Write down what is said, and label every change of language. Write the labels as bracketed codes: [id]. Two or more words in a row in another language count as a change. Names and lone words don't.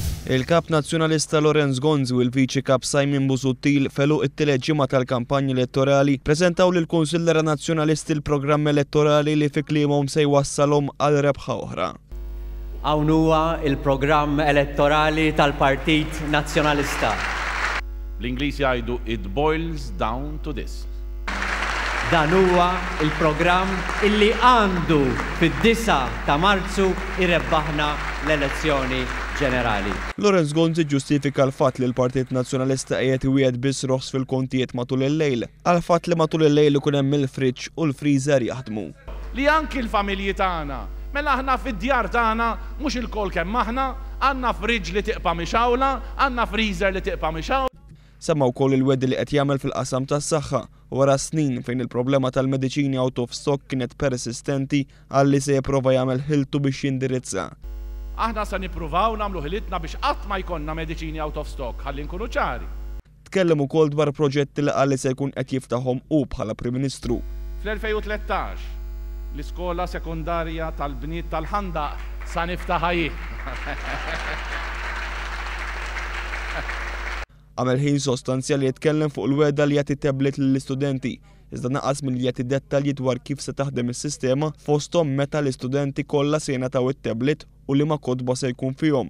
[mt] Il-kap nazzjonalista Lorenz Gonzi u l-viċi kap Simon Busuttil felu it-tielet ġimgħa tal-kampanji elettorali preżentaw lill-Kunsillera Nazzjonalisti l-programm elettorali li fi kliemhom se jwassalhom għal rebħa oħra. Hawn huwa il-programm elettorali tal-Partit Nazzjonalista. L-Ingliż jgħidu [en] it boils down to this. [mt] Dan huwa il-programm illi għandu fid-9 ta' Marzu irrebbaħna l-elezzjoni ġenerali. Lorenz Gonzi ġustifika l-fatt li l-Partit Nazzjonalista qiegħed iwiegħed biss roħs fil-kontijiet matul il-lejl, għal fatt li matul il-lejl ikun hemm il-friġġ u l-freezer jaħdmu. Li anki l-familji tagħna, mela aħna fid-djar tagħna mhux il-kol kemm aħna, għandna friġġ li tiqpa' mixawla, għandna freezer li tiqpa' mixawla. Semma wkoll il-wedi li qed jagħmel fil-qasam tas-saħħa wara snin fejn il-problema tal-mediċini [en] out of stock [mt] kienet persistenti għalli se jipprova jagħmel ħiltu biex jindirizza. Aħna se nippruvaw nagħmlu ħilitna biex qatt ma jkollna mediċini [en] out of stock, [mt] ħalli nkunu ċari. Tkellem ukoll dwar proġetti li qalli se jkun qed jiftahom hu bħala Prim Ministru. Fl-2013 l-iskola sekundarja tal-bniet tal-Ħandaq sa niftaħha jien. Għamel ħin sostanzjali jitkellem fuq il-weda li jagħti tablet lill-istudenti, iżda naqas milli jagħti dettalji dwar kif se taħdem is-sistema fosthom meta l-istudenti kollha se jingħataw it-tablet u liema kotba se jkun fihom.